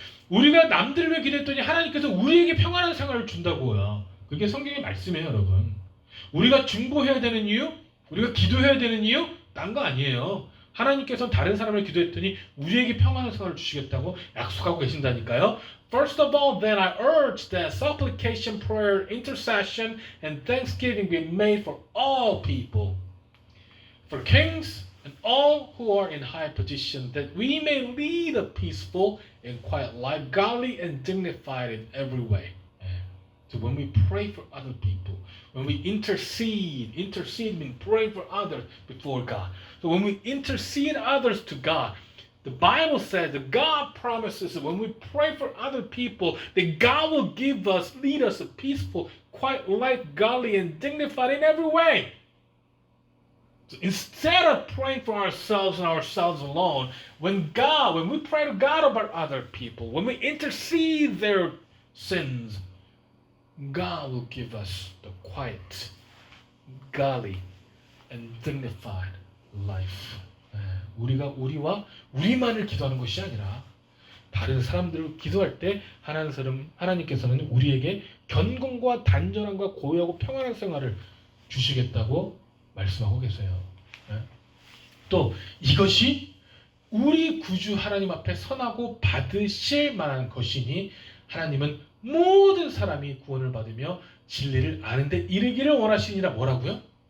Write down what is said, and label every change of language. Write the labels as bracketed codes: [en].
[ko] 우리가 남들을 위해 기도했더니 하나님께서 우리에게 평안한 생활을 준다고요. 그게 성경의 말씀이에요, 여러분. 우리가 중보해야 되는 이유, 우리가 기도해야 되는 이유, 딴 거 아니에요. 하나님께서는 다른 사람을 기도했더니 우리에게 평안의 생활을 주시겠다고 약속하고 계신다니까요. [en] First of all, then I urge that supplication, prayer, intercession, and thanksgiving be made for all people, for kings and all who are in high position, that we may lead a peaceful and quiet life, godly and dignified in every way. So when we pray for other people, when we intercede means pray for others before God. So when we intercede others to God, the Bible says that God promises that when we pray for other people, that God will lead us a peaceful, quiet life, godly and dignified in every way. So instead of praying for ourselves and ourselves alone, when we pray to God about other people, when we intercede their sins, God will give us the quiet, godly, and dignified life. [ko] 우리와 우리만을 기도하는 것이 아니라 다른 사람들을 기도할 때 하나님께서는 우리에게 견고과 단전함과 고요하고 평안한 생활을 주시겠다고 말씀하고 계세요. 또 이것이 우리 구주 하나님 앞에 선하고 받으실 만한 것이니 하나님은 모든 사람이 구원을 받으며 진리를 아는 데 이르기를 원하시니라. 뭐라고요?